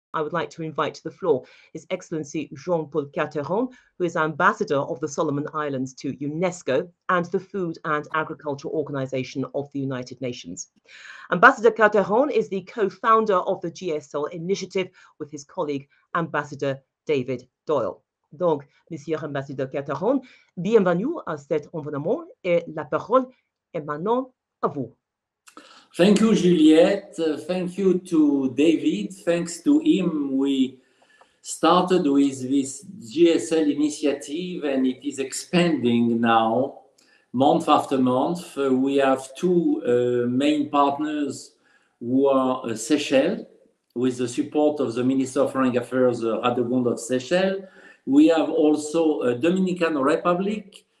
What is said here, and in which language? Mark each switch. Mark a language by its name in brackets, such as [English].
[English] I would like to invite to the floor His Excellency Jean-Paul Carteron, who is Ambassador of the Solomon Islands to UNESCO and the Food and Agriculture Organization of the United Nations. Ambassador Carteron is the co-founder of the GSL initiative with his colleague, Ambassador David Doyle. [French] Donc, Monsieur Ambassadeur Carteron, bienvenue à cet environnement et la parole est maintenant à vous. [English] Thank you, Juliette. Thank you to David. Thanks to him, we started with this GSL initiative and it is expanding now month after month. We have two main partners who are Seychelles, with the support of the Minister of Foreign Affairs, Radegonde of Seychelles. We have also Dominican Republic